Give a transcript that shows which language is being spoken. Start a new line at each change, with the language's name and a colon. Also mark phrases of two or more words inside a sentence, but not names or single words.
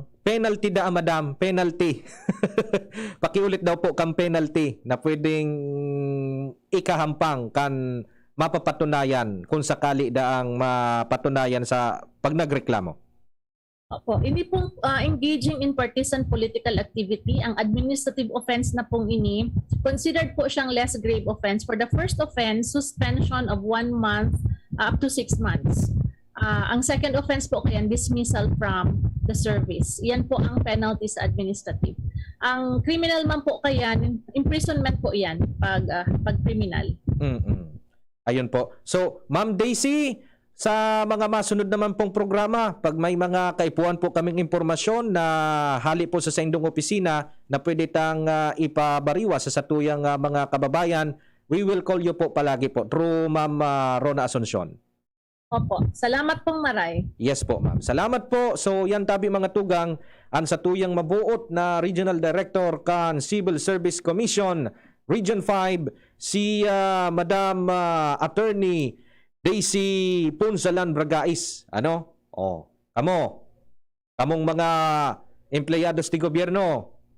Bikol: Penalty da, madam, penalty. Pakiulit daw po kang penalty na pwedeng ikahampang kan mapapatunayan kung sakali daang mapatunayan sa pag nagreklamo. Opo, hindi pong
English: engaging in partisan political activity,
Bikol: ang
English: administrative offense
Bikol: na pong ini, considered po siyang
English: less grave offense. For the first offense, suspension of 1 month up to 6 months.
Bikol: Ang
English: second offense
Bikol: po kaya
English: dismissal from the service.
Bikol: Yan po ang penalty sa administrative. Ang criminal man po kaya, imprisonment po yan pag criminal. Ayun po. So, Ma'am Daisy, sa mga masunod naman pong programa, pag may mga kaipuan po kaming impormasyon na hali po sa indong opisina na pwede tang ipabariwa sa satuyang mga kababayan,
English: we will call you
Bikol: po palagi po
English: through Ma'am Rona Asuncion.
Bikol: Opo. Salamat pong maray. Yes po, ma'am. Salamat po. So, yan tabi mga tugang ang satuyang mabuot na Regional Director kan Civil Service Commission, Region 5, si Madam Attorney Daisy Punsalan Bragais. Ano? Kamong mga empleyados ti gobyerno.